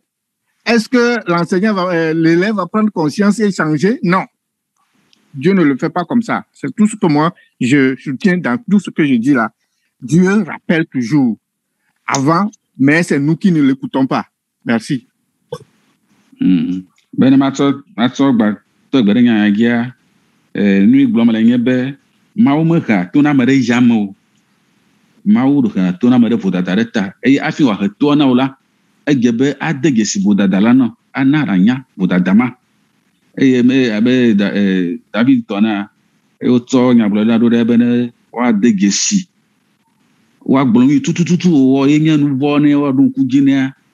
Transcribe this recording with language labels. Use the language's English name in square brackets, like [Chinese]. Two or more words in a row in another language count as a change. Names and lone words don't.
[French] Est-ce que l'élève va prendre conscience et changer? Non. Dieu ne le fait pas comme ça. C'est tout ce que moi, je soutiens dans tout ce que je dis là. Dieu rappelle toujours avant, mais c'est nous qui ne l'écoutons pas. Merci. [Ewe] Ben matsɔ tɔgbe ɖe nya gia nu gblɔm le nye be Mawu mehea to na ame ɖe yame o. Mawu hea to na ame ɖe vodada ɖe ta eye afi wòahe toa na wo la, edze be ade dzesi vodada la nɔ ana ɖanya vodada ma eye abe David tɔna eye wotsɔ nyagblɔɖila ɖo ɖe be ne woade dzesi woagblɔ nu tutututu wòwɔ ye nye nu vɔ ne woaɖo ŋku dzi nea